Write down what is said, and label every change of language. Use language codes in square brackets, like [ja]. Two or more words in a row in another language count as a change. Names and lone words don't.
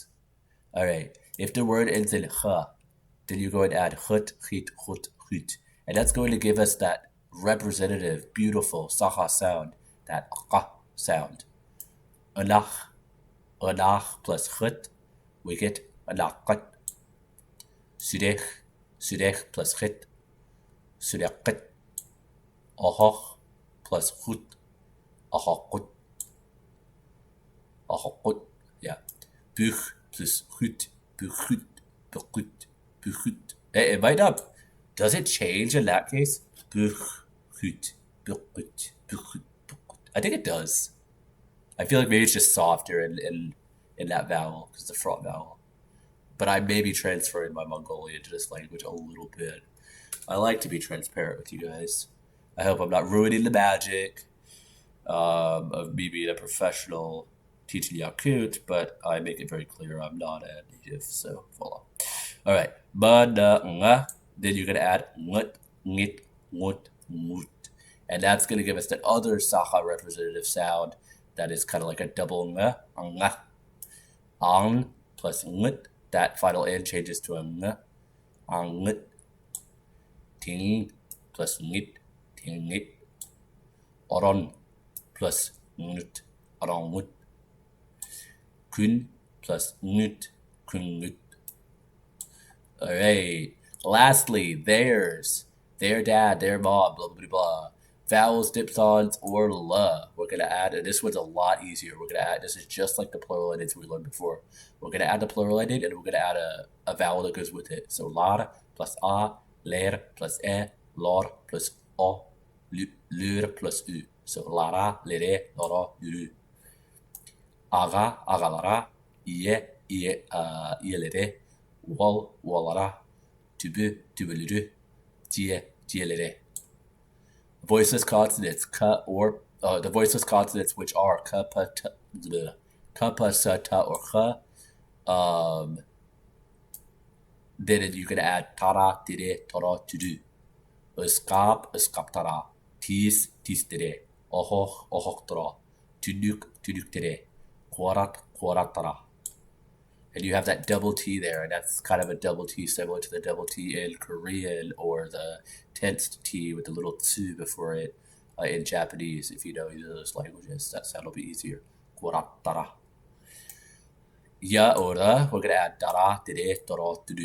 [en] All right, if the word ends in ha, then you're going to add hut, hit, hut, hut, and that's going to give us that representative, beautiful Sakha sound, that ka sound. Anach plus hut, we get anachat. [sah] Sudech plus hit, sudechat. Ahoch plus hut, ahokut. Ahokut, yeah. Buch plus hut, buchut, buchut, buchut. [en] Hey, it might not. Does it change in that case? [sah] Buch, hut, buchut, buchut, buchut. [en] I think it does. I feel like maybe it's just softer in that vowel, because it's a front vowel. But I may be transferring my Mongolian to this language a little bit. I like to be transparent with you guys. I hope I'm not ruining the magic. of me being a professional teaching Yakut, but I make it very clear I'm not a native, so voila. All right, nga. Then you're gonna add ngut, ngit, ngut, ngut, and that's gonna give us that other Sakha representative sound that is kind of like a double nga, ang plus ngut. That final end changes to a nga, ngut, ting plus ngit, ting ngit, oron plus ngut, oron ngut, kun plus ngut, kun ngut. All right. Lastly, theirs, their dad, their mom, blah, blah, blah. Vowels, diphthongs, or la. We're going to add, and this one's a lot easier. We're going to add, this is just like the plural endings we learned before. We're going to add the plural ending, and we're going to add a vowel that goes with it. So lar plus a, ler plus e, lor plus o, lur plus u. [sah] So lara, lere, loro, luru. Aga, agalara, ie, ielere, wal, walara, tubu, tubuluru, tie, tielere. [en] Voiceless consonants, ka or the voiceless consonants which are ka, pa, sa, ta, or ka. Then you can add tara, tire, toro, tudu. [sah] Uskap, uskaptara. Tis, tere. Ohoch, ohochtara. Tunuk, tere. Quarat, quaratara. [en] And you have that double T there, and that's kind of a double T similar to the double T in Korean or the tensed T with the little tsu before it in Japanese. If you know either of those languages, that sound will be easier. Quaratara. Ya ora, we're going to add dara, [sah] tere, toro, tudu.